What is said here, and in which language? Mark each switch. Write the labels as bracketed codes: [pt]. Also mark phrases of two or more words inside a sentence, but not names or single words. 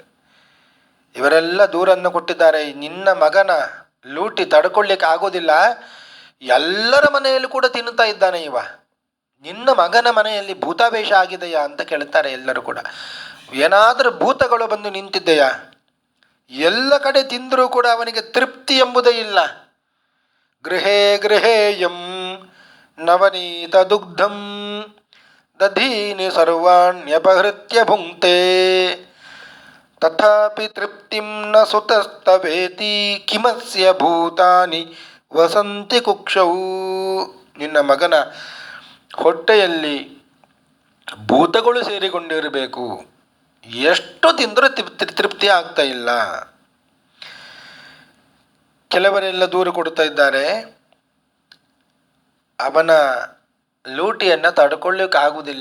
[kn] ಇವರೆಲ್ಲ ದೂರನ್ನು ಕೊಟ್ಟಿದ್ದಾರೆ, ನಿನ್ನ ಮಗನ ಲೂಟಿ ತಡ್ಕೊಳ್ಳಿಕ್ಕೆ ಆಗೋದಿಲ್ಲ, ಎಲ್ಲರ ಮನೆಯಲ್ಲಿ ಕೂಡ ತಿನ್ನುತ್ತಾ ಇದ್ದಾನೆ ಇವ, ನಿನ್ನ ಮಗನ ಮನೆಯಲ್ಲಿ ಭೂತಾವೇಶ ಆಗಿದೆಯಾ ಅಂತ ಕೇಳ್ತಾರೆ ಎಲ್ಲರೂ ಕೂಡ. ಏನಾದರೂ ಭೂತಗಳು ಬಂದು ನಿಂತಿದೆಯಾ? ಎಲ್ಲ ಕಡೆ ತಿಂದರೂ ಕೂಡ ಅವನಿಗೆ ತೃಪ್ತಿ ಎಂಬುದೇ ಇಲ್ಲ. [sa] ಗೃಹೇ ಗೃಹೇಯಂ ನವನೀತ ದುಗ್ಧಂ ದಧೀನಿ ಸರ್ವಾಣ್ಯಪಹೃತ್ಯ ಭುಂಕ್ತೆ ತಥಾಪಿ ತೃಪ್ತಿಂ ನ ಸುತಸ್ತವೇತಿ ಕಿಮಸ್ಯ ಭೂತಾನಿ ವಸಂತಿ ಕುಕ್ಷೌ. [kn] ನಿನ್ನ ಮಗನ ಹೊಟ್ಟೆಯಲ್ಲಿ ಭೂತಗಳು ಸೇರಿಕೊಂಡಿರಬೇಕು, ಎಷ್ಟು ತಿಂದರೂ ತೃಪ್ತಿ ಆಗ್ತಾ ಇಲ್ಲ. ಕೆಲವರೆಲ್ಲ ದೂರು ಕೊಡ್ತಾ ಇದ್ದಾರೆ, ಅವನ ಲೂಟಿಯನ್ನು ತಡ್ಕೊಳ್ಳಿಕ್ಕೆ ಆಗುವುದಿಲ್ಲ.